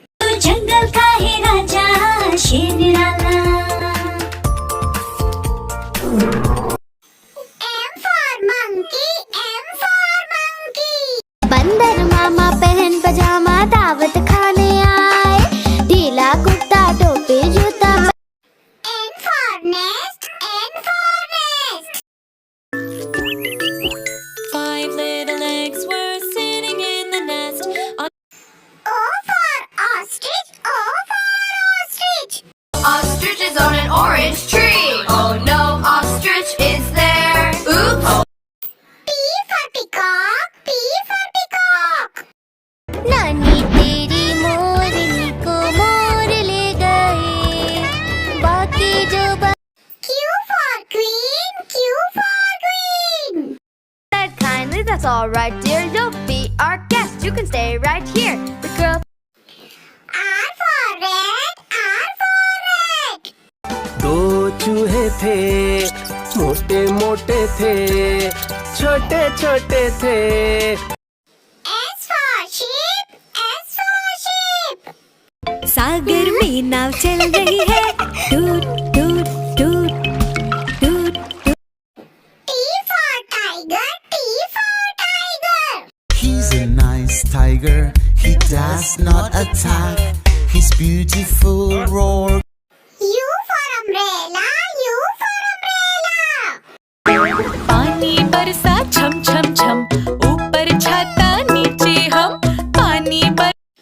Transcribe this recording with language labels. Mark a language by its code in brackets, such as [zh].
[hi] तो जंगल का है राजा शेर निराला। [en] M for monkey, M for monkey. [hi] बंदर मामा पहन पजामा दावत खाने आए, ढीला कुर्ता टोपी जूता। [en] N for nest, N for nest. 5 little eggs were sitting in the nest. O for ostrich, O for ostrich. Ostrich is on an orange tree. Oh no, ostrich is there. Oops. P for peacock, P for peacock. [hi] नानी तेरी मोरनी को मोर ले गए, बाकी जो [en] Q for queen, Q for queen. Said kindly, that's all right, dear. You'll be our guest. You can stay right here. The girl. R for red, R for red. [hi] दो चूहे थे, मोटे मोटे थे, छोटे छोटे थे। [en] S for sheep, S for sheep. [hi] सागर में नाव चल रही है, टूट टूट टूट टूट। [en] T for tiger, T for tiger. He's a nice tiger, he does not attack. His beautiful roar. U for umbrella, U for umbrella. [hi] पानी बरसा छम छम छम, ऊपर छाता नीचे हम, पानी बर।